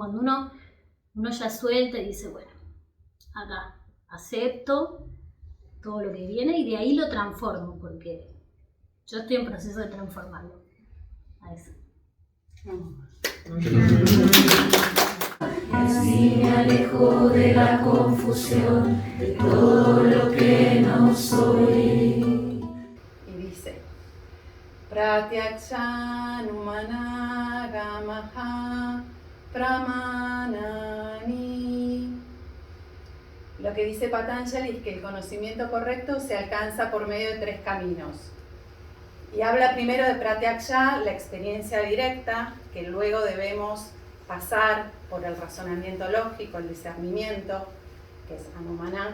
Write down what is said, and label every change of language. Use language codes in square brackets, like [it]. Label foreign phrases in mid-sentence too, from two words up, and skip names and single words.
[es] Cuando uno ya suelta y dice, bueno, acá acepto todo lo que viene y de ahí lo transformo, porque yo estoy en proceso de transformarlo. A eso. Así me alejo de la confusión, de todo lo que no soy. Y dice, [sa] प्रत्यक्षानुमान आगमाः प्रमाणानि. [es] Lo que dice Patanjali es que el conocimiento correcto se alcanza por medio de 3 caminos. Y habla primero de Pratyaksha, la experiencia directa, que luego debemos pasar por el razonamiento lógico, el discernimiento, que es Anumana.